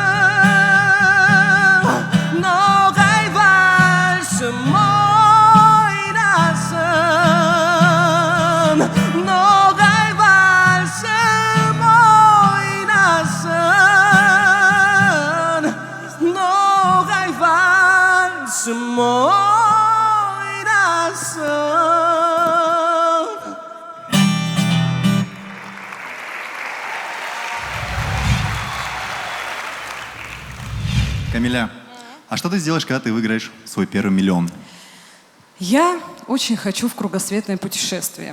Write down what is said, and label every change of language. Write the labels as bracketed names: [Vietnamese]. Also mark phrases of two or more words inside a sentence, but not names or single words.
[Turkish] Noğay varsın oynasın. Noğay varsın oynasın. Noğay varsın oynasın. [Russian] Камиля, а что ты сделаешь, когда ты выиграешь свой первый миллион? Я очень хочу в кругосветное путешествие.